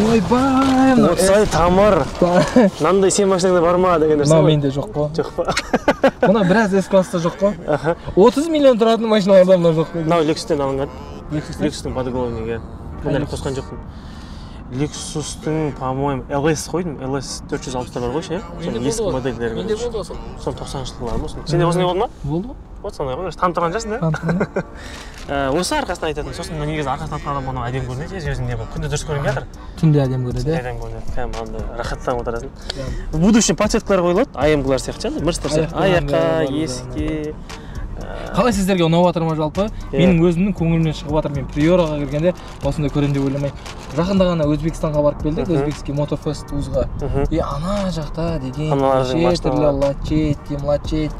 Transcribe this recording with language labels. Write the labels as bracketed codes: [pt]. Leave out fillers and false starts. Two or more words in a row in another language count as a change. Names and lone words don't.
[kk] Ойбай! Отсай тамыр! Мынандай сен машинаңда бар ма деген нәрсе? Мына менде жоқ қой. Жоқ па? Мына біраз S-класста жоқ қой. 30 миллион тұратын машиналарда мына жоқ қой. Мынау Lexustен алынған. Lexustен подголовнигі. Бұндай қосқан жоқпын. Lexustың, по-моему, LS қойдым. LS 460 бар ғой ше? Ескі модельдері. Менде болды осы. Сон 90-шы жылдар ма? Сенде осындай болды ма? Болды ғой. Вот сондай ғой. Танып тұрған жасың да? Осы арқасынан айтатын. Сосын негізі арқасынан атқан адам әдемі көрінеді. Өзің не бұл? Күнде дұрыс көрінген жатыр. Түнде әдемі көрінеді. Әдемі көрінеді. Кәдімгі андай рахаттанып отырасың. [ru] В будущем [kk] подсветкалар қойылады. AMG-лар сияқты ше? Мерстер сияқты. Аяққа, есікке. Қалай сіздерге ұнап жатыр ма жалпы? Менің өзімнің көңілімнен шығып жатыр. Мен Приораға кіргенде осындай көремін деп ойламай. Жақында ғана Өзбекстанға барып келдік, Өзбекский мотофест узға. Ана жақта деген шетірлі лачетти.